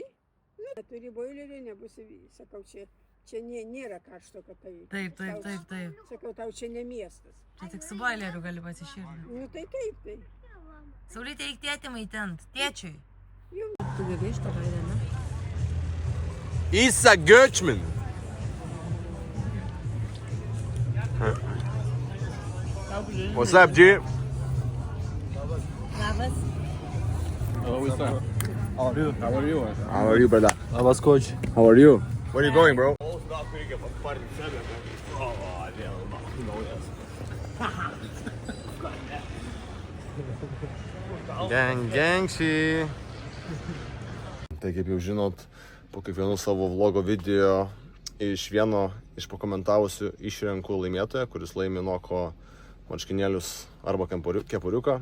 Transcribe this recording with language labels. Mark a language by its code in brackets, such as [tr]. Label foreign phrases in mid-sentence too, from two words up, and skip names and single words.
[lt] Nu, neturi boilerį, nebus, sakau, čia nėra karšto, kad tai. Taip. Sakau, tau čia ne miestas. Čia tik su boileriu gali pasišildyti. Nu, tai taip. Saulytė, eik tėtį maitinti. Tėčiui. Tu gali iš to vaidė, ne? Isa Göçmen. [en] What's up, G? [lt] Labas. [en] How are you? How are you, brother? [lt] Labas, coach. [en] How are you? Where are you going, bro? [lt] Gangšį. Tai kaip jau žinot, po kiekvienų savo vlogo video iš vieno iš pakomentavusių išrenku laimėtoją, kuris laimi Noko marškinėlius arba kepuriuką.